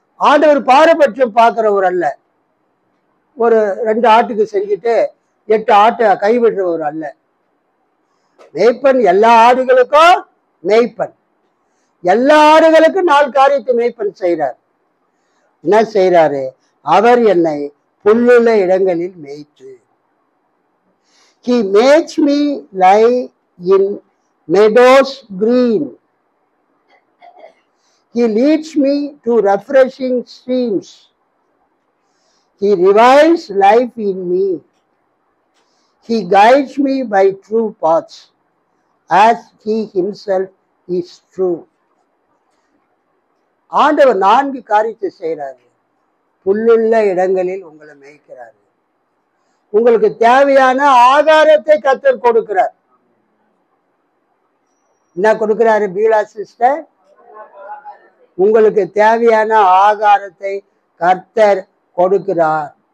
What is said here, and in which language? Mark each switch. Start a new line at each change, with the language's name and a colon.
Tamil: ஆண்டவர் பாரபட்சம் பார்க்கிறவர் அல்ல. ஒரு 2 ஆட்டுக்கு செஞ்சுட்டு 8 ஆட்டை கைவிடுறவர் அல்ல. மேய்ப்பன் எல்லா ஆடுகளுக்கும் மேய்ப்பன். எல்லா ஆடுகளுக்கும் 4 காரியத்தை மேய்ப்பன் செய்யறார். என்ன செய்யறாரு? அவர் என்னை புல்லுள்ள இடங்களில் மேய்த்து,
English: He makes me lie in meadows green. He leads me to refreshing streams. He revives life in me. He guides me by true paths, as He Himself is true.
Tamil: ஆண்டவர் 4 காரியத்தை செய்கிறாரு. புல்லுள்ள இடங்களில் உங்களை மேய்க்கிறாரு. உங்களுக்கு தேவையான ஆகாரத்தை கர்த்தர் கொடுக்கிறார். என்ன கொடுக்கிறாரு பீலா சிஸ்டர்? உங்களுக்கு தேவையான ஆகாரத்தை கர்த்தர் கொடுக்கிறார்.